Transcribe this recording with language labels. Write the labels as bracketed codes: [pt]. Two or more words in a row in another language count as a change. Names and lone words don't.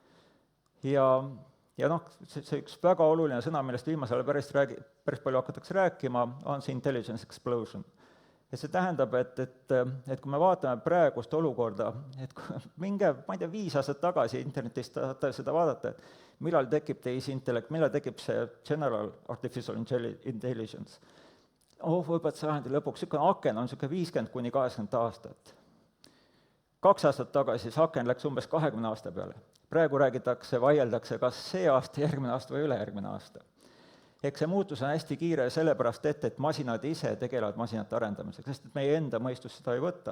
[et] Ja see üks väga oluline sõna, millest viimasel ajal päris palju hakatakse rääkima, on see [en] intelligence explosion. [et] Ja see tähendab, et kui me vaatame praegust olukorda, et minge, ma ei tea, 5 aastat tagasi internetist tahate seda vaadata, et millal tekib tehisintellekt, millal tekib see [en] general artificial intelligence. [et] Võib-olla sajandi lõpuks, niisugune aken on 50–80 aastat. 2 aastat tagasi see aken läks umbes 20 aasta peale. Praegu räägitakse, vaieldakse, kas see aasta, järgmine aasta või ülejärgmine aasta. Ehk see muutus on hästi kiire sellepärast, et masinad ise tegelevad masinate arendamisega, sest et meie enda mõistus seda ei võta.